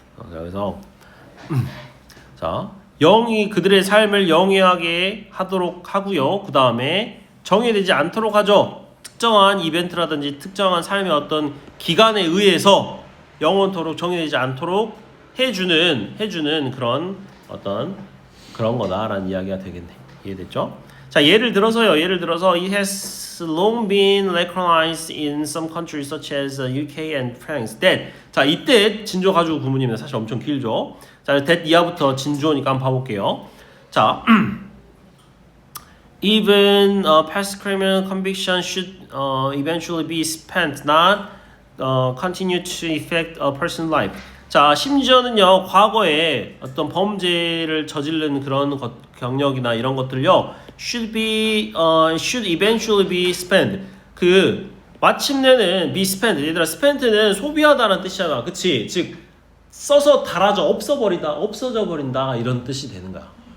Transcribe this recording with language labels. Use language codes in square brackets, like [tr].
[ko] 그래서 자 영이 그들의 삶을 영위하게 하도록 하고요. 그 다음에 정의되지 않도록 하죠. 특정한 이벤트라든지 특정한 삶의 어떤 기간에 의해서 영원토록 정의되지 않도록 해주는 그런 어떤 그런 거다라는 이야기가 되겠네. 이해됐죠? 자 예를 들어서 [en] it has long been recognized in some countries such as UK and France that [ko] 자 이때 진조 가지고 구문입니다. 사실 엄청 길죠. 자 that 이하부터 진주어니까 한번 봐볼게요. [en] 자 even past criminal conviction should eventually be spent, not continue to affect a person's life. [ko] 자, 심지어는요, 과거에 어떤 범죄를 저지른 그런 경력이나 이런 것들요, [en] should eventually be spent. [ko] 그 마침내는 [en] be spent. [ko] 얘들아, spent는 소비하다라는 뜻이잖아, 그치? 즉 써서 닳아져, 없어져 버린다 이런 뜻이 되는 거야.